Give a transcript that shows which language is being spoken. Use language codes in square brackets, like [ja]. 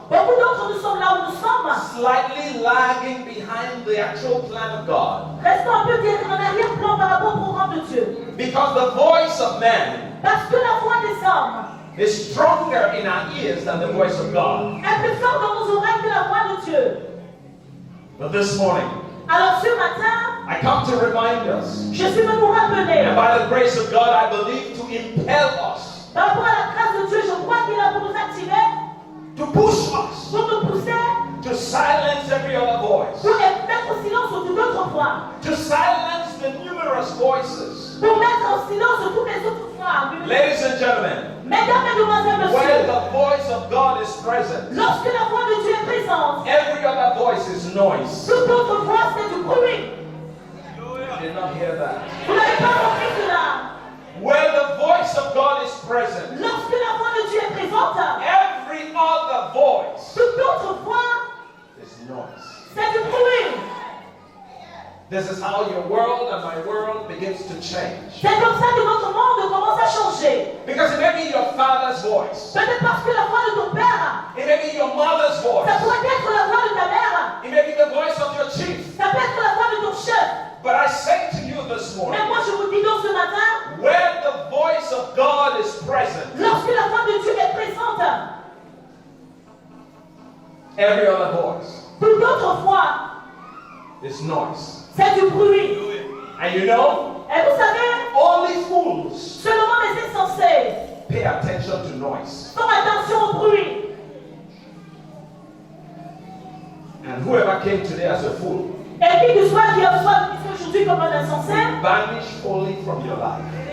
[fr] Beaucoup d'entre nous sommes là où nous sommes, [en] slightly lagging behind the actual plan of God. [fr] restons un peu en arrière-plan par rapport au programme de Dieu. [en] Because the voice of man [fr] Parce que la voix des hommes [en] is stronger in our ears than the voice of God. [fr] est plus forte dans nos oreilles que la voix de Dieu. [en] But this morning, [fr] Alors ce matin, [en] I come to remind us, [fr] je suis venu vous rappeler, [en] and by the grace of God, I believe to impel us, [fr] par rapport à la grâce de Dieu, je crois qu'il est là pour nous activer, [en] to push us, [fr] pour nous pousser, [en] to silence every other voice, [fr] pour mettre au silence toute autre voix, [en] to silence the numerous voices. [fr] pour mettre au silence toutes les autres voix. [en] Ladies and gentlemen, [fr] Mesdames, Mesdemoiselles, [en] where [fr] Messieurs, [en] the voice of God is present, [fr] lorsque la voix de Dieu est présente, [en] every other voice is noise. [fr] toute autre voix c'est du bruit. [en] not hear that. [fr] Vous n'avez pas compris cela. [en] Where the voice of God is present, [fr] Lorsque la voix de Dieu est présente, [en] every other voice [fr] toute autre voix, [en] is noise. [fr] c'est du bruit. [en] This is how your world and my world begins to change. [fr] C'est comme ça que notre monde commence à changer. [en] Because it may be your father's voice. [fr] Peut-être parce que la voix de ton père, [en] It may be your mother's voice. [fr] ça pourrait être la voix de ta mère, [en] It may be the voice of your chief. [fr] ça peut être la voix de ton chef. [en] But I say to you this morning, [fr] Mais moi je vous dis donc ce matin, [en] where the voice of God is present, [fr] lorsque la voix de Dieu est présente, [en] every other voice [fr] toute autre voix, [en] is noise. [fr] c'est du bruit. [en] And you know, [fr] Et vous savez, [en] only fools [fr] seulement les insensés [en] pay attention to noise. [fr] font attention au bruit. [en] And whoever came today as a fool, [fr] Et qui que soit qui reçoit aujourd'hui comme un insensé, [en] vanish wholly from your life.